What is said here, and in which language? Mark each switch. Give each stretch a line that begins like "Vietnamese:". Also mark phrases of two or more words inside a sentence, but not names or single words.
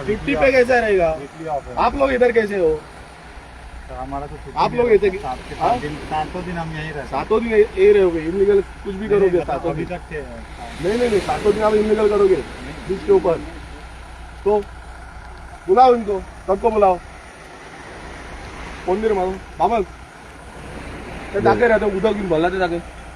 Hindi: छुट्टी पे कैसे रहेगा? आप लोग इधर कैसे हो? हमारा तो आप लोग ऐसे 7 दिन हम यहीं रहते। 7 दिन यही रहोगे? इलीगल कुछ भी करोगे 7 अभी दिन? तक थे। नहीं 7 दिन आप इलीगल करोगे बीच के ऊपर, तो बुलाओ इनको, सबको बुलाओ।
Konkani: कोण मारू बाबा ते जागे रहते उदक घेऊन भरला ते जागे।